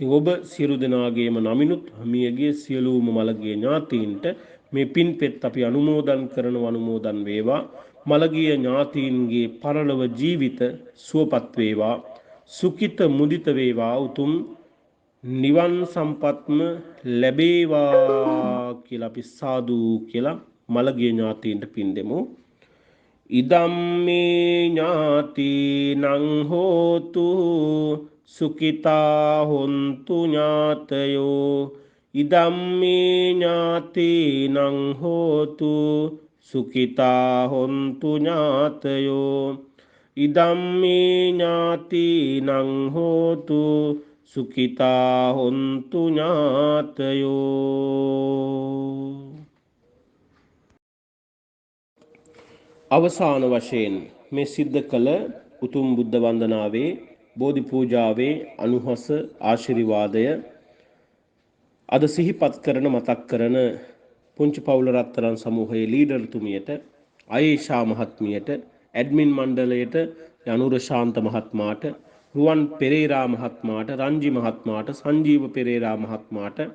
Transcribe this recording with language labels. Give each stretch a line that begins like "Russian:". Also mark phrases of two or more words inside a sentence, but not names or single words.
Sinhala: ඉතින් ඔබ සියලු දෙනාගේම නමිනුත් මියගේ සියලුම මළගිය ඥාතීන්ට මේ පින්පෙත් අපි අනුමෝදන් අනුමෝදන් වේවා. මළගිය ඥාතීන්ගේ පරලොව ජීවිත සුවපත් වේවා. සුඛිත මුදිත වේවා. උතුම් නිවන් සම්පත්ම ලැබේවා කියලා අපි සාදු කියලා මළගිය ඥාතීන්ට පින් දෙමු.
Pali: ඉදම්මේ ඥාතිනං හෝතු සුඛිතා හොන්තු ඥාතයෝ. ඉදම්මේ ඥාතිනං හෝතු සුඛිතා හොන්තු ඥාතයෝ. ඉදම්මේ ඥාතිනං හෝතු සුඛිතා හොන්තු ඥාතයෝ.
Sinhala: අවසාන වශයෙන් මේ සිද්ධ කළ උතුම් බුද්ධ වන්දනාවේ බෝධි පූජාවේ අනුහස ආශිර්වාදය අද සිහිපත් කරන මතක් කරන පුංචි පවුල රත්තරන් සමූහයේ ලීඩර්තුමියට, අයේෂා මහත්මියට, ඇඩ්මින් මණ්ඩලයට, යනුර ශාන්ත මහත්මයාට, රුවන් පෙරේරා මහත්මයාට, රංජි මහත්මයාට, සංජීව පෙරේරා මහත්මයාට,